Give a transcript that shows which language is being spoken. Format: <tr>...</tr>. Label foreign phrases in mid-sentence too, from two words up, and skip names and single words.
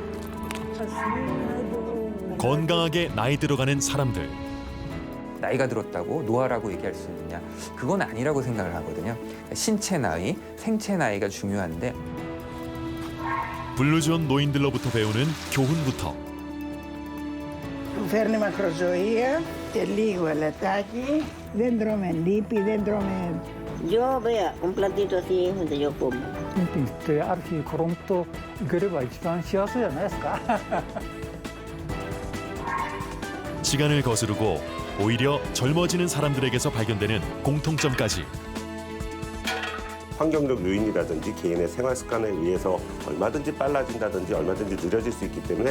<ko>건강하게 나이 들어가는 사람들. 나이가 들었다고 노화라고 얘기할 수 있느냐? 그건 아니라고 생각을 하거든요. 신체 나이, 생체 나이가 중요한데 블루존 노인들로부터 배우는 교훈부터 Ferni macrozoía, te ligo el ataque, dentro me lipi, dentro me...</ko> <es>Yo, vea, un platito así es donde yo como.</es> <ja>ピンピンってある日コロンといければ一番幸せじゃないですか。</ja> <ko>시간을 거스르고 오히려 젊어지는 사람들에게서 발견되는 공통점까지. 환경적 요인이라든지 개인의 생활 습관에 의해서 얼마든지 빨라진다든지 얼마든지 느려질 수 있기 때문에</ko>